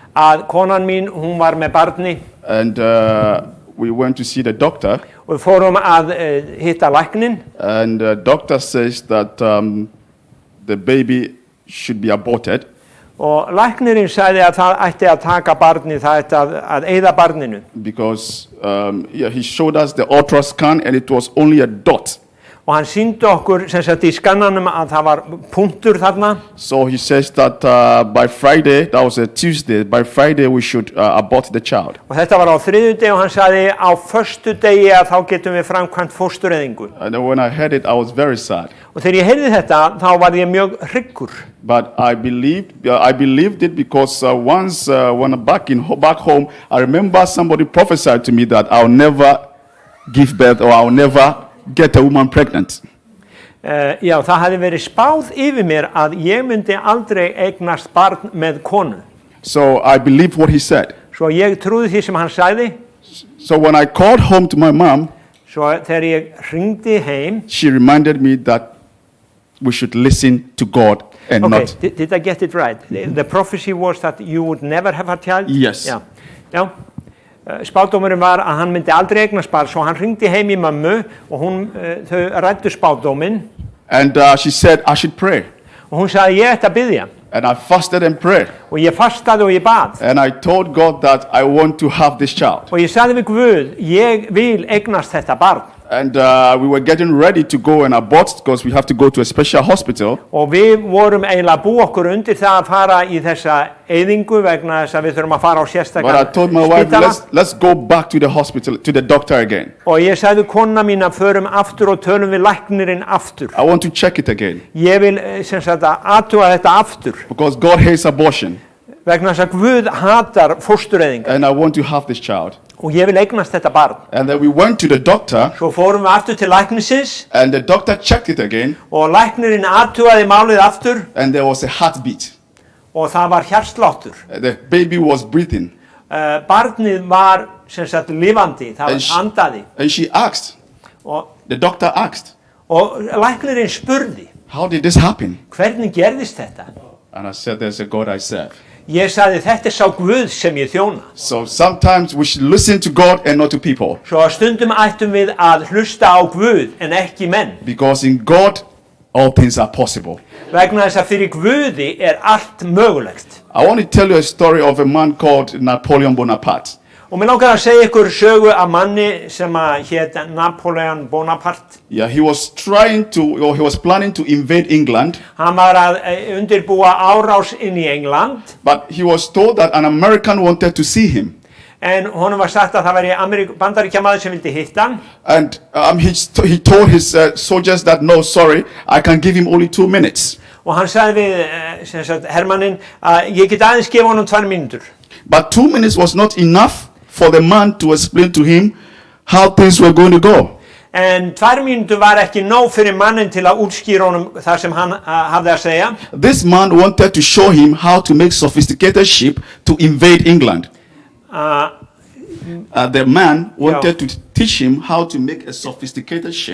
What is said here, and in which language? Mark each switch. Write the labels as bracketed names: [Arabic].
[Icelandic] að konan mín, hún var með barni, [English] and we went to see the doctor, [Icelandic] og við fórum að hitta læknin, [English] and the doctor says that the baby should be aborted [Icelandic] og læknirinn sagði að það ætti að taka barni, það ætti að eyða barninu. [English] because he showed us the ultrascan, and it was only a dot. [Icelandic] Og hann sýndi okkur sem sagt í skannanum að það var punktur þarna. [English] So he says that by Friday, that was a Tuesday, by Friday we should abort the child. [Icelandic] Og þetta var á þriðjudegi og hann sagði á föstudegi að þá getum við framkvæmt fóstureyðingu. [English] And then when I heard it, I was very sad. [Icelandic] Og þegar ég heyrði þetta þá var ég mjög hryggur. [English] But I believed it because once when I'm back home, I remember somebody prophesied to me that I'll never give birth or I'll never get a woman pregnant. [Icelandic] Já, það hefði verið spáð yfir mér að ég myndi aldrei eignast barn með konu. [English] So I believed what he said. [Icelandic] Svo ég trúði því sem hann sagði. [English] So when I called home to my mom, [Icelandic] Svo þegar ég hringdi heim. [English] she reminded me that we should listen to God and Okay, not. did I get it right? The prophecy was that you would never have a child? Yes. [Icelandic] Já, já. Spádómurinn var að hann myndi aldrei eignast barn, svo hann hringdi heim í mömmu og þau ræddu spádóminn. [English] And she said I should pray. [Icelandic] Og hún sagði ég ætti að biðja. [English] And I fasted and prayed. [Icelandic] Og ég fastaði og ég bað. [English] And I told God that I want to have this child. [Icelandic] Og ég sagði við Guð, ég vil eignast þetta barn. [English] And we were getting ready to go and abort because we have to go to a special hospital. [Icelandic] Og við vorum eiginlega búið okkur undir það að fara í þessa eyðingu vegna þess að við þurfum að fara á [English] But I [Icelandic] sérstakann [English] told my wife, [Icelandic] spítala. [English] let's go back to the hospital, to the doctor again. [Icelandic] Og ég sagði kona mín að förum aftur og tölum við læknirinn aftur. [English] I want to check it again. [Icelandic] Ég vil sem sagt að athuga þetta aftur [English] Because God hates abortion. [Icelandic] vegna þess að Guð hatar fóstureyðingar [English] And I want to have this child. [Icelandic] og ég vil eignast þetta barn. [English] And then we went to the doctor. [Icelandic] Svo fórum við aftur til læknisins [English] And the doctor checked it again. [Icelandic] og læknirinn athugaði málið aftur [English] And there was a heartbeat. [Icelandic] og það var hjartsláttur. [English] The baby was breathing. [Icelandic] Barnið var sem sagt lifandi, það var andaði [English] And she asked, [Icelandic] og [English] the doctor asked, [Icelandic] læknirinn spurði, [English] how did this happen? [Icelandic] hvernig gerðist þetta? [English] And I said, there's a God I serve. [Icelandic] Ég sagði, þetta sá Guð sem ég þjóna. [English] So sometimes we should listen to God and not to people. [Icelandic] Svo að stundum ættum við að hlusta á Guð en ekki menn. [English] Because in God, all things are possible. [Icelandic] Vegna þess að fyrir Guði allt mögulegt. [English] I want to tell you a story of a man called Napoleon Bonaparte. [Icelandic] Og mér langar að segja ykkur sögu af manni sem hét Napoleon Bonaparte. [English] Yeah, he was planning to invade England. [Icelandic] Hann var að undirbúa árás inn í England. [English] But he was told that an American wanted to see him. [Icelandic] En honum var sagt að það væri bandaríkjamaður sem vildi hitta hann. [English] And he told his soldiers that, no, sorry, I can give him only 2 minutes. [Icelandic] Og hann sagði við hermanninn að ég get aðeins gefa honum 2 mínútur. [English] But 2 minutes was not enough for the man to explain to him how things were going to go. [Icelandic] En 2 mínútur var ekki nóg fyrir mannin til að útskýra honum það sem hann hafði að segja. [English] This man wanted to show him how to make sophisticated ship to invade England. The man wanted to teach him how to make a sophisticated ship.